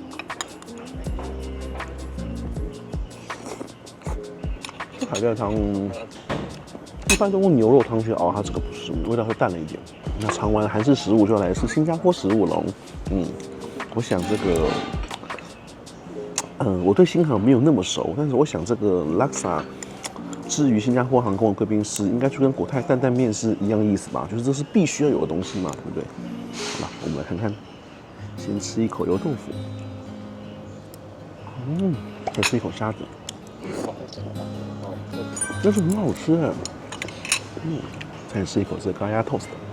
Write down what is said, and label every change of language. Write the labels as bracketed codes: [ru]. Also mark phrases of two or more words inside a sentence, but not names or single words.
[zh] 這海帶湯一般都用牛肉湯去熬，它這個不是，味道會淡了一點。那嘗完韓式食物就要來是新加坡食物了。我想這個。我對新航沒有那麼熟，但是我想這個拉薩至於新加坡航空的貴賓室，應該就跟國泰擔擔麵是一樣意思吧？就是這是必須要有的東西嘛，對不對？好了，我們來看看，先吃一口油豆腐，再吃一口蝦子，真是很好吃哎。再吃一口这个咖椰 toast。